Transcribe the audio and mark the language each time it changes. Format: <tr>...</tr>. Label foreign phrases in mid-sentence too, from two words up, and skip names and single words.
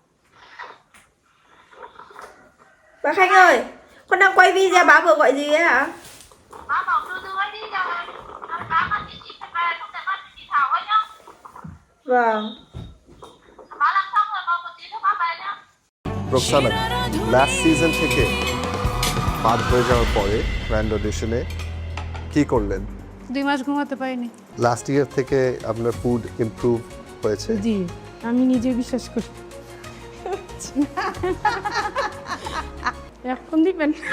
<vi>Bà Khanh ơi, con đang quay video, bà vừa gọi gì ấy hả? Bà bảo đưa ấy đi rồi. Bà con chị phải về, không thể bắt chị Thảo ấy nhá. Vâng. Bà làm xong rồi, còn một tí nữa bà về nhá.</vi> <bn>রোকসানা</bn> <en>last season</en> <bn>থেকে বাদ হয়ে যাওয়ার পরে</bn> <en>grand audition</en> <bn>কি করলেন? 2 মাস ঘুমাতে পারিনি।</bn> <en>last year</en> <bn>থেকে আপনার</bn> <en>food improve</en> <bn>হয়েছে? জি, আমি নিজে বিশ্বাস করি। এখন দিবেন।</bn>